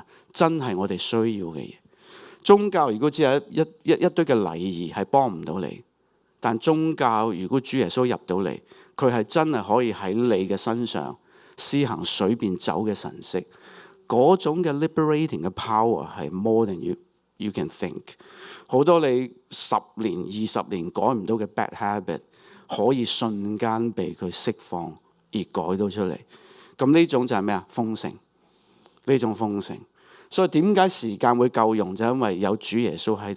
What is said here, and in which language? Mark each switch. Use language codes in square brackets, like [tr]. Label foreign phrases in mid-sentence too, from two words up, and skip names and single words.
[yue] 真係我哋需要嘅嘢。宗教如果只係一堆嘅禮儀，係幫唔到你。但宗教如果主耶穌入到嚟，佢係真係可以喺你嘅身上施行水變酒嘅神蹟。嗰種嘅 liberating 嘅 power 係 [en] more than you can think。 [yue] 好多你10年、20年改唔到嘅 [en] bad habit， [yue] 可以瞬間被佢釋放而改到出嚟。咁呢種就係咩啊？豐盛，呢種豐盛。所以點解時間會夠用？就因為有主耶穌喺度。